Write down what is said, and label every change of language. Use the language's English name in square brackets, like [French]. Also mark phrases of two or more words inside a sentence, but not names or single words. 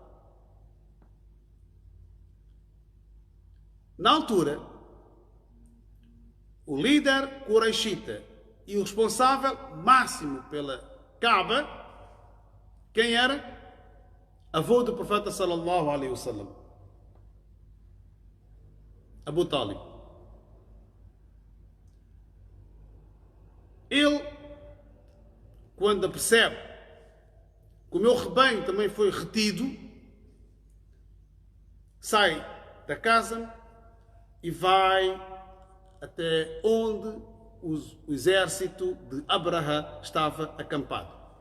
[Portuguese] Na altura, o líder Quraishita e o responsável máximo pela Kaaba, quem era? Avô do profeta [Arabic] صلى الله عليه وسلم, [Portuguese] Abu Talib. Ele, quando percebe que o meu rebanho também foi retido, sai da casa e vai até onde o exército de Abraha estava acampado.